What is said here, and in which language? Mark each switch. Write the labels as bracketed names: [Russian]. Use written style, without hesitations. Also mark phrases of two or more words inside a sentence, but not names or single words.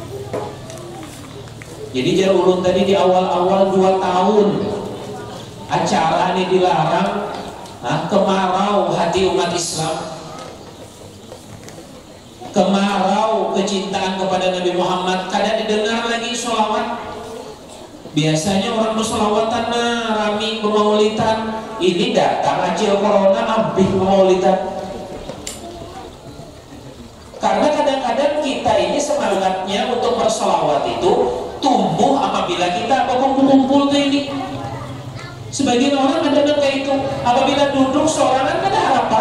[Indonesian] Jadi [Banjar] jar ulun [Indonesian] tadi di awal-awal 2 tahun acara ini dilarang. Kemarau hati umat Islam, kemarau kecintaan kepada Nabi Muhammad. Kadang didengar lagi sholawat. Biasanya orang bersolawatan rami bermaulidan. Ini datang acil corona habis bermaulidan. Karena kadang-kadang kita ini semangatnya untuk bersolawat itu tumbuh apabila kita kumpul-kumpul ini. Sebagian orang ada kayak itu, apabila duduk sorangan ada harapan.